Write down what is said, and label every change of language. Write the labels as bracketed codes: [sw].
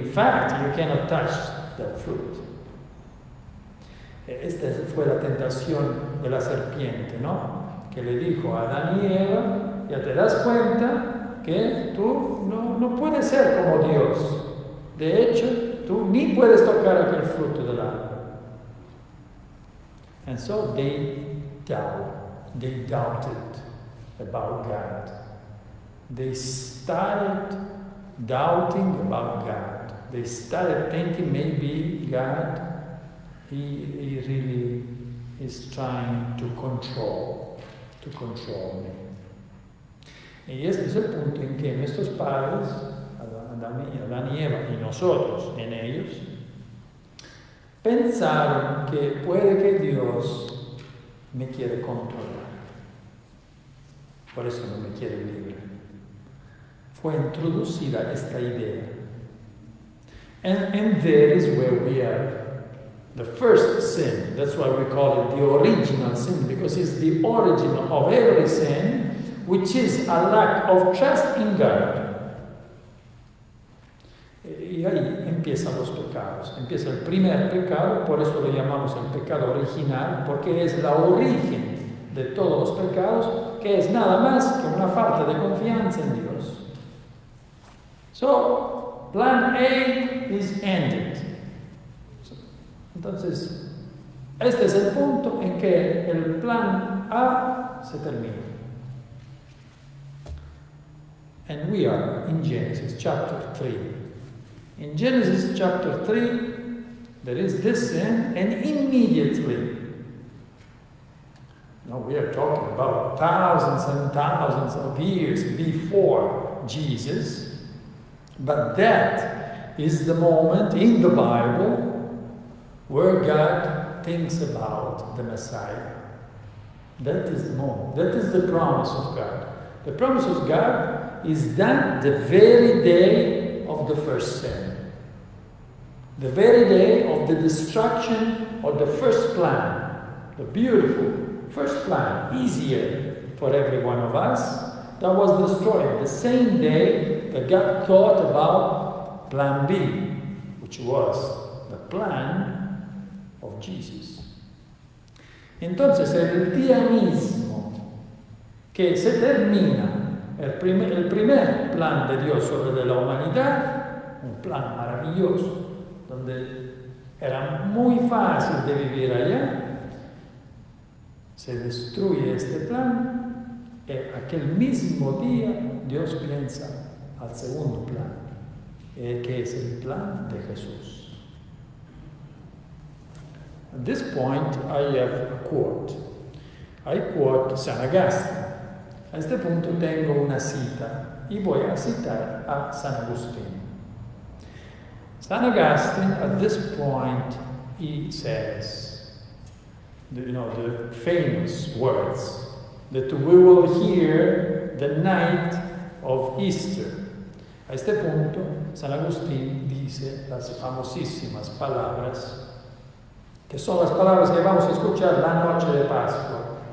[en] In fact, you cannot touch that fruit. [es] Esta fue la tentación de la serpiente, ¿no? Que le dijo a Adán y Eva, ya te das cuenta que tú no puedes ser como Dios. De hecho, tú ni puedes tocar aquel fruto del árbol. [en] And so they doubted about God. They started doubting about God. They started thinking maybe God, he really is trying to control me. [es] Y este es el punto en que nuestros padres, Adán y Eva, y nosotros en ellos, pensaron que puede que Dios me quiere controlar. Por eso no me quiere libre. Fue introducida esta idea. [en] And there is where we are. The first sin, that's why we call it the original sin, because it's the origin of every sin, which is a lack of trust in God. [es] Y ahí empiezan los pecados. Empieza el primer pecado, por eso lo llamamos el pecado original, porque es la origen de todos los pecados, que es nada más que una falta de confianza en Dios. [en] So, plan A is ended. [es] Entonces, este es el punto en que el plan A se termina. [en] And we are in Genesis chapter 3. In Genesis chapter 3, there is this sin, and immediately, now we are talking about thousands and thousands of years before Jesus, but that is the moment in the Bible where God thinks about the Messiah. That is the moment. That is the promise of God. The promise of God is that the very day of the first sin. The very day of the destruction of the first plan. The beautiful first plan, easier for every one of us, that was destroyed. The same day that God thought about plan B, which was the plan of Jesus. [es] Entonces, el día mismo que se termina el primer plan de Dios sobre la humanidad, un plan maravilloso, donde era muy fácil de vivir allá, se destruye este plan, y aquel mismo día Dios piensa al segundo plan, que es el plan de Jesús. [en] At this point, I have a quote. I quote San Agustín. [es] A este punto tengo una cita y voy a citar a San Agustín. [en] San Agustín, at this point, he says, the famous words that we will hear the night of Easter. [es] A este punto, San Agustín dice las famosísimas palabras, que son las palabras que vamos a escuchar la noche de Pascua.